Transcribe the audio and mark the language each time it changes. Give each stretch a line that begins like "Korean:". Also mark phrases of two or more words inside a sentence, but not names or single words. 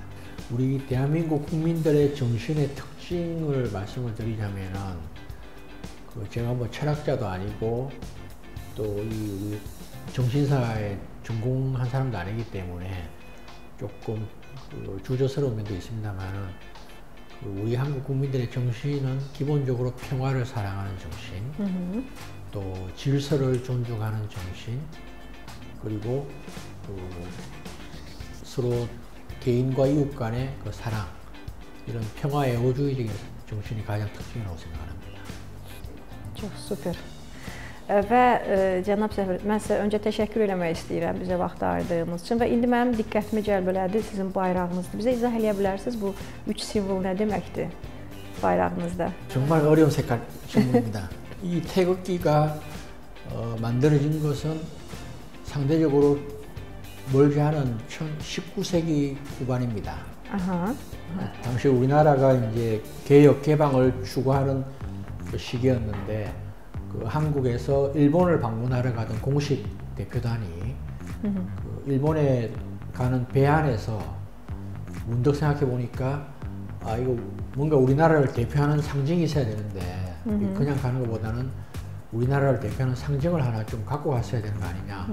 Korean: 우리 대한민국 국민들의 정신의 특징을 말씀을 드리자면은 제가 뭐 철학자도 아니고 또 이 정신사에 전공한 사람도 아니기 때문에 조금 주저스러운 면도 있습니다만은 우리 한국 국민들의 정신은 기본적으로 평화를 사랑하는 정신, 또 질서를 존중하는 정신, 그리고 서로 개인과 이웃 간의 그 사랑, 이런 평화 애호주의적인 정신이 가장 특징이라고 생각합니다.
Azerbaijani: Çox super. Və cənab səfir, mən sizə öncə təşəkkür eləmək istəyirəm bizə vaxt ayırdığınız üçün və indi mənim diqqətimi cəlb elədi sizin bayrağınızdır. Bizə izah eləyə bilərsiniz bu 3 simvol nə deməkdir bayrağınızda?
Korean: 정말 어려운 색깔 질문입니다. 이 태극기가 만들어진 것은 상대적으로 멀지 않은 19세기 후반입니다. 당시 우리나라가 이제 개혁 개방을 추구하는 그 시기였는데 그 한국에서 일본을 방문하러 가던 공식 대표단이 그 일본에 가는 배 안에서 문득 생각해 보니까 이거 뭔가 우리나라를 대표하는 상징이 있어야 되는데 그냥 가는 것보다는 우리나라를 대표하는 상징을 하나 좀 갖고 갔어야 되는 거 아니냐.